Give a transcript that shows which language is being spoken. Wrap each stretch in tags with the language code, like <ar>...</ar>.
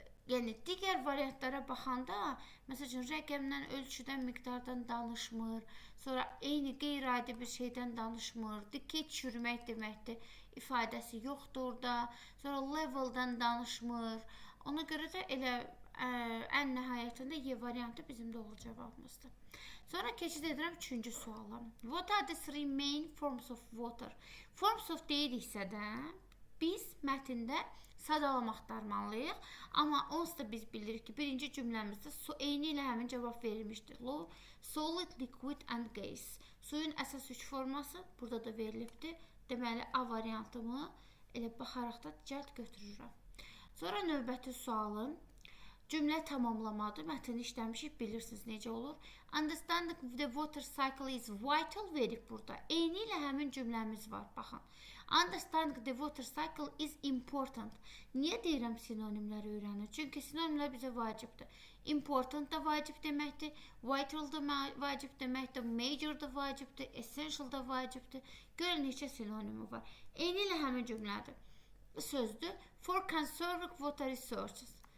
<az>Yəni, digər variantlara baxanda, məsələn, rəqəmdən, ölçüdən, miqdardan danışmır, sonra eyni qeyri-adi bir şeydən danışmır, dikey çürümək deməkdir, ifadəsi yoxdur orada, sonra leveldən danışmır. Ona görə də elə ən nəhayətində Y variantı bizim doğru cavabımızdır. Sonra keçid edirəm 3-cü suala.</az> <en>What are the three main forms of water? Forms of</en> <az>deyiriksə də biz mətndə sadalamaq axtarmalıyıq. Amma onsuz da biz bilirik ki, birinci cümləmizdə eyni ilə həmin cavab verilmişdir.</az> <en>Solid, liquid and gas.</en> <az>Suyun əsas 3 forması burada da verilibdir. Deməli, A variantımı elə baxaraq da cəld götürürəm. Sonra növbəti sualın cümlə tamamlamadır. Mətni işləmişik, bilirsiniz necə olur.</az> <en>Understanding the water cycle is vital</en> <az>verib burada. Eyni ilə həmin cümləmiz var. Baxın.</az> <en>Understanding the water cycle is important.</en> <az>Niyə deyirəm sinonimləri öyrənir? Çünki sinonimlər bizə vacibdir. Important da vacib deməkdir. Vital da vacib deməkdir. Major da vacibdir. Essential da vacibdir. Görün neçə sinonimi var. Eyni ilə həmin cümlədir. Sözdür.</az> <en>For conserving water resources.</en>